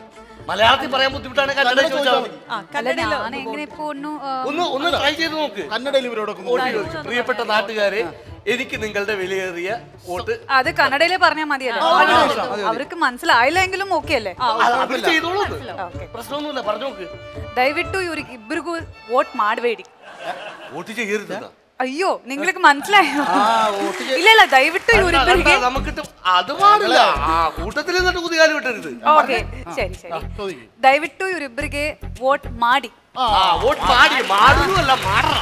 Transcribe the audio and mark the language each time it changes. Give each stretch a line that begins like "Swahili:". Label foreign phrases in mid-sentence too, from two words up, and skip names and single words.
Malayalam: മലയാളത്തിൽ പറയാൻ ബുദ്ധിമുട്ടാണ്, കന്നഡ ചോദിച്ചാൽ മതി. ഒന്ന് ട്രൈ ചെയ്ത് നോക്ക്. കന്നഡയിൽ ഇവരോടൊക്കെ വോട്ട് ചോദിച്ചു. പ്രിയപ്പെട്ട നാട്ടുകാരെ, എനിക്ക് നിങ്ങളുടെ വിലയേറിയ വോട്ട്. അത് കന്നഡയില് പറഞ്ഞാൽ മതിയല്ലോ, അവർക്ക് മനസ്സിലായില്ലെങ്കിലും ഓക്കെ അല്ലേ? ചെയ്തോളൂ, പ്രശ്നമൊന്നുമില്ല, പറഞ്ഞു നോക്ക്.
Kannada: ദയവിಟ್ಟು ಇವ್ರಿಗೆ ಇಬ್ಬರಿಗೂ ವೋಟ್ ಮಾಡಬೇಡಿ.
Malayalam: വോട്ട് ചെയ്യരുത്. അയ്യോ, നിങ്ങൾക്ക് മനസ്സിലായോ? ഇല്ല,
Kannada: ದಯವಿಟ್ಟು ಇವರಿಬ್ಬರಿಗೆ
Malayalam: നമുക്ക് അത് പാടില്ല. കൂട്ടത്തിൽ നിന്നിട്ട് കുതികാലം വിട്ടരുത്. ഓക്കെ, ശരി.
Kannada: ದಯವಿಟ್ಟು ಇವರಿಬ್ಬರಿಗೆ ವೋಟ್ ಮಾಡಿ. ವೋಟ್ ಮಾಡಿ,
Malayalam: മാടുന്നല്ല, മാടണം.